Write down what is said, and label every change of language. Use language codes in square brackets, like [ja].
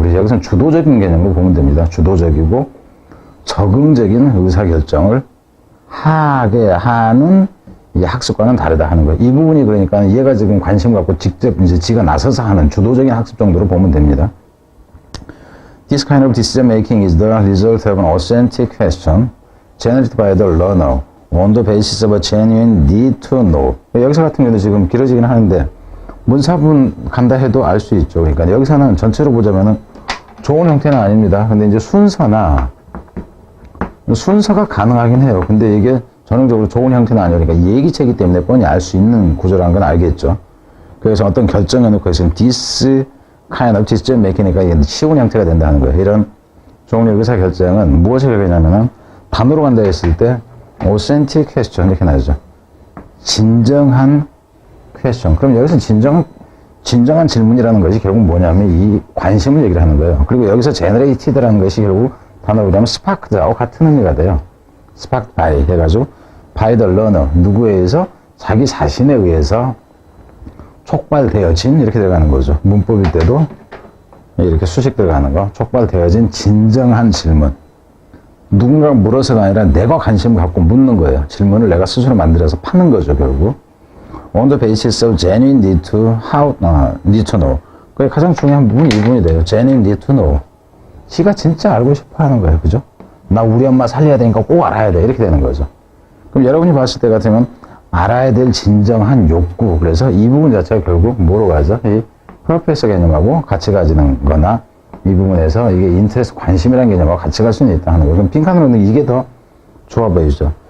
[ko] 그래서 여기서는 주도적인 개념으로 보면 됩니다. 주도적이고 적응적인 의사결정을 하게 하는 이 학습과는 다르다 하는 거예요. 이 부분이 그러니까 얘가 지금 관심 갖고 직접 이제 지가 나서서 하는 주도적인 학습 정도로 보면 됩니다. [en] This kind of decision making is the result of an authentic question generated by the learner on the basis of a genuine need to know. [ko] 여기서 같은 경우도 지금 길어지긴 하는데 문사분 간다 해도 알 수 있죠. 그러니까 여기서는 전체로 보자면은 좋은 형태는 아닙니다. 근데 이제 순서가 가능하긴 해요. 근데 이게 전형적으로 좋은 형태는 아니니까 예기체이기 때문에 뻔히 알 수 있는 구조라는 건 알겠죠. 그래서 어떤 결정해놓고 있으면 [en] this kind of decision making [ko] 이니까 이게 쉬운 형태가 된다는 거예요. 이런 종류의 의사결정은 무엇을 얘기하냐면은 단어로 간다 했을 때 [en] authentic question [ko] 이렇게 나오죠. 진정한 question. 그럼 여기서 진정한 질문이라는 것이 결국 뭐냐면 이 관심을 얘기를 하는 거예요. 그리고 여기서 generated라는 것이 결국 단어로 하면 sparked하고 같은 의미가 돼요. [en] sparked by [ko] 해가지고 [en] by the learner [ko] 누구에 의해서 자기 자신에 의해서 촉발되어진 이렇게 들어가는 거죠. 문법일 때도 이렇게 수식 들어가는 거 촉발되어진 진정한 질문. 누군가가 물어서가 아니라 내가 관심을 갖고 묻는 거예요. 질문을 내가 스스로 만들어서 파는 거죠. 결국 [en] on the basis of genuine need to know. [ko] 그게 가장 중요한 부분이 이 부분이 돼요. [en] genuine need to know. [ko] 지가 진짜 알고 싶어 하는 거예요. 그죠? 나 우리 엄마 살려야 되니까 꼭 알아야 돼. 이렇게 되는 거죠. 그럼 여러분이 봤을 때 같으면 알아야 될 진정한 욕구. 그래서 이 부분 자체가 결국 뭐로 가죠? 이 프로페서 개념하고 같이 가지는 거나 이 부분에서 이게 인터레스 관심이라는 개념하고 같이 갈 수는 있다 하는 거죠. 그럼 빈칸으로는 이게 더 좋아 보이죠.